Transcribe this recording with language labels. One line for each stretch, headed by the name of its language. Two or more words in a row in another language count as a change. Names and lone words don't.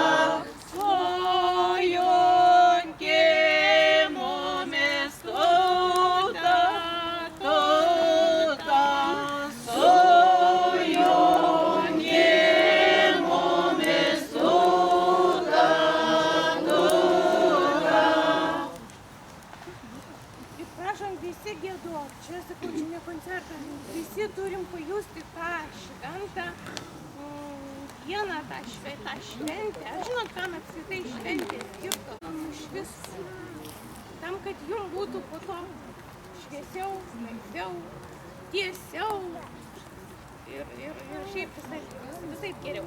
Lithuanian: Svojonkė mumis tuta, tuta. Svojonkė mumis tuta, tuta. Ir prašom visi giedot, čia sakau, čia ne koncertas, visi turim pajusti tą šventą dieną, tą šventę. Ar žinot, kam apskritai šventė skirta? Iš visų. Tam, kad jums būtų po to šviesiau, lengviau, tiesiau ir šiaip visaip geriau.